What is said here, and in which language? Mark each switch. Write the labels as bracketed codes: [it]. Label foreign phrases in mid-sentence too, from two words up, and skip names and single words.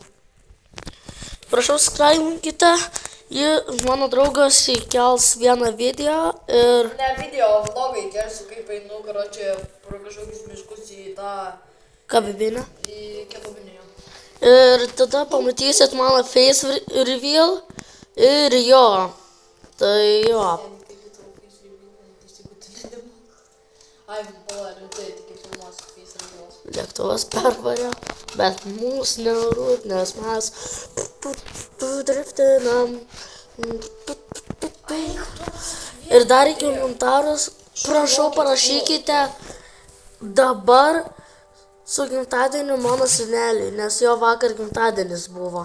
[lt] Prašau, subscribinkite. Mano draugas įkels vieną video ir... Ne video, vlogą įkelsiu, kaip einu, karočią, pro kažkokius miškus į tą... Kabibinę. Į kebabinę. Ir tada pamatysit mano [en] face reveal. [lt] Ir jo. Tai jo. Ai, pala, rimtai, tik filmuosi [en] face reveal. [lt] Lėktuvas pervarė, bet mūsų nerūp, nes mes driftinam. Ir dar į komentarus, prašau, parašykite dabar su gimtadieniu mano seneliui, nes jo vakar gimtadienis buvo.